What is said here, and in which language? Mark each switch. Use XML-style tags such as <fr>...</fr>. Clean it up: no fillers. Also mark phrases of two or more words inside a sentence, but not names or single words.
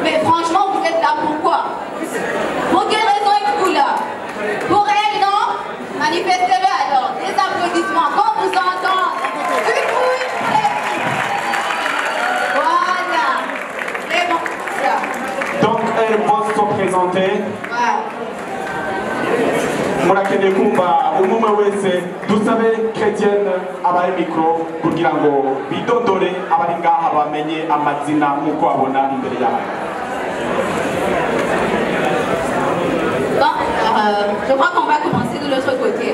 <fr>franchement, vous êtes là pourquoi? Pour quelle raison êtes-vous là? Pour elle, non? Manifestez-le alors. Des applaudissements. Qu'on vous entende. Voilà. C'est bon. Ça. Donc, elles vont se présenter. Voilà.</fr> <rn>Murakene kumva umwe wese dusabe chrétienne abaye micro kugira ngo bidodore abari ngaha bamenye amazina nkuko abona imbere yabo.</rn> <fr>Bon, je crois qu'on va commencer de l'autre côté.</fr>